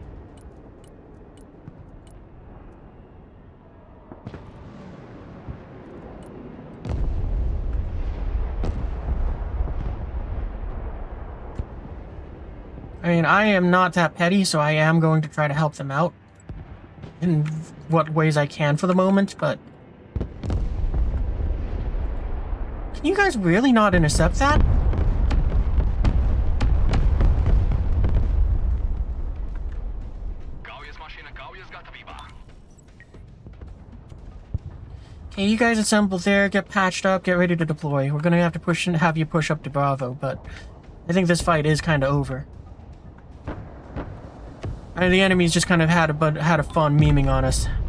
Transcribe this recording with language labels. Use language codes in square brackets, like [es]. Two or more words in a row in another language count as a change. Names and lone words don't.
[en] I mean, I am not that petty, so I am going to try to help them out in what ways I can for the moment, but... Can you guys really not intercept that? [lv] Kaujas mašīna, kaujas gatavībā. [en] Okay, you guys assemble there, get patched up, get ready to deploy. We're gonna have to have you push up to Bravo, but I think this fight is kind of over. I mean, the enemy's just kind of had a fun memeing on us.